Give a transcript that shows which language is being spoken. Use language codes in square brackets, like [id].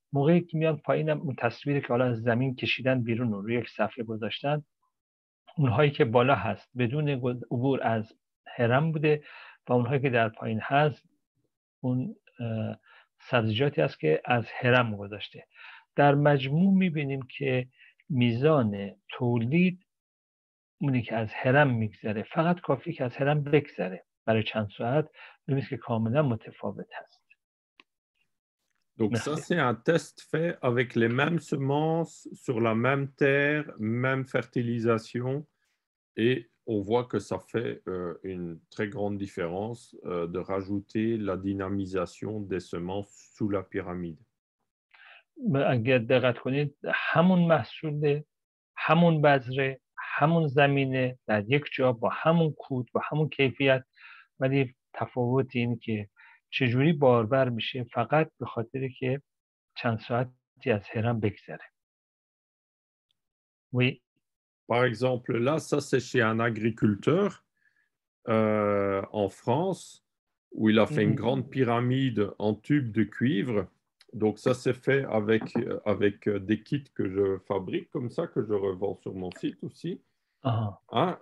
[fa] موقعی که میان پایینم اون تصویری که حالا از زمین کشیدن بیرون رو روی یک صفحه گذاشتن، اونهایی که بالا هست بدون عبور از هرم بوده و اونهایی که در پایین هست اون سبزیجاتی است که از هرم گذاشته. در مجموع میبینیم که میزان تولید اونی که از هرم میگذره فقط کافی که از هرم بگذره برای چند ساعت، می‌بینید که کاملا متفاوت هست. [fr] Donc ça, c'est un test fait avec les mêmes semences, sur la même terre, même fertilisation, et on voit que ça fait une très grande différence de rajouter la dynamisation des semences sous la pyramide. [fa] اگر دقت کنید همون محصول، همون بذره، همون زمینه در یک جا با همون کود با همون کیفیت، ولی تفاوت این که چجوری بارور میشه فقط به خاطر که چند ساعتی از هرم بگذره. [fr] Oui. Par exemple, là, ça c'est chez un agriculteur en France où il a fait une grande pyramide en tubes de cuivre. Donc ça c'est fait avec des kits que je fabrique comme ça, que je revends sur mon site aussi. Hein?